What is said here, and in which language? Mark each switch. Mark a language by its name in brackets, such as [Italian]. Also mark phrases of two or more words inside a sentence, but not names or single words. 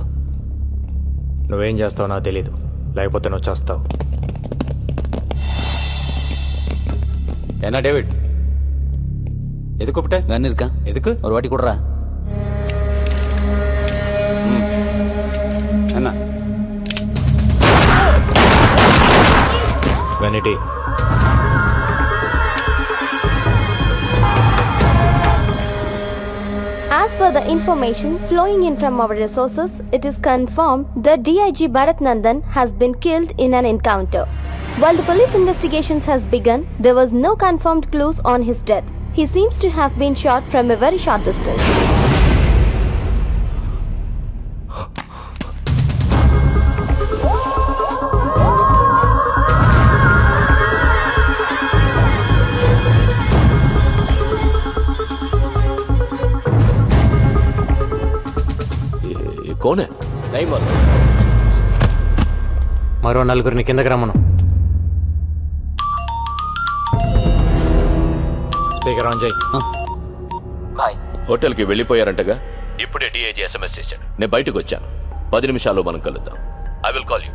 [Telugu] నువ్వేం చేస్తావు నాకు తెలీదు, లేకపోతే నువ్వు చేస్తావు. [Tamil] என்ன டேவிட், எது கூப்பிட்ட? கன் இருக்கா? எதுக்கு? ஒரு வாட்டி கொடுறா. என்ன వెనిటీ [English] As per the information flowing in from our resources, it is confirmed that DIG Bharat Nandan has been killed in an encounter. While the police investigations has begun, there was no confirmed clues on his death. He seems to have been shot from a very short distance. [Hindi] कौन है? नहीं मालूम. [Telugu] మరో నలుగురిని కిందకి రమ్మను. స్పీకర్ ఆన్ చేయి. హోటల్ కి వెళ్ళిపోయారంటగా. ఇప్పుడే డిఐజీ SMS చేశాడు. నేను బయటకు వచ్చాను. 10 నిమిషాల్లో మనం కలుద్దాం. [English] I will call you.